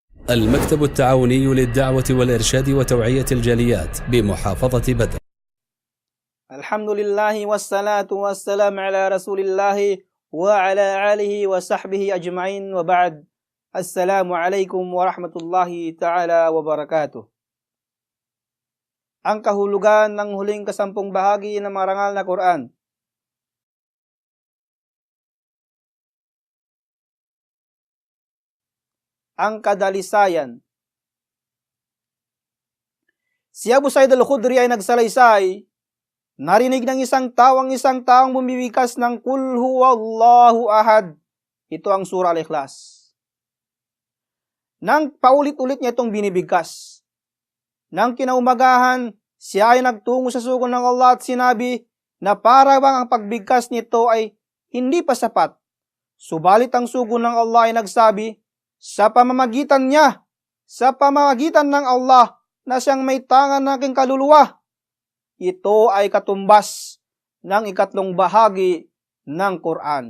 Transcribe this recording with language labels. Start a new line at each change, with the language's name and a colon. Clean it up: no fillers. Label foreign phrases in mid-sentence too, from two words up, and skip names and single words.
Arabic: المكتب التعاوني للدعوة والإرشاد وتوعية الجاليات بمحافظة بدر. الحمد لله والصلاة والسلام على رسول الله وعلى آله وصحبه أجمعين وبعد. السلام عليكم ورحمة الله تعالى وبركاته.
Filipino: Ang kahulugan ng huling kasampung bahagi ng marangal na Quran. Ang kadalisayan. Si Abu Sa'id al-Khudri ay nagsalaysay, narinig ng isang taong bumibikas ng
Arabic: قل هو الله أحد.
Filipino: Ito ang surah Al-Ikhlas. Nang paulit-ulit niya itong binibigkas. Nang kinaumagahan, siya ay nagtungo sa sugo ng Allah at sinabi na para bang ang pagbigkas nito ay hindi pa sapat. Subalit ang sugo ng Allah ay nagsabi, sa pamamagitan niya, sa pamamagitan ng Allah na siyang may tangan ng aking kaluluwa, ito ay katumbas ng ikatlong bahagi ng Quran.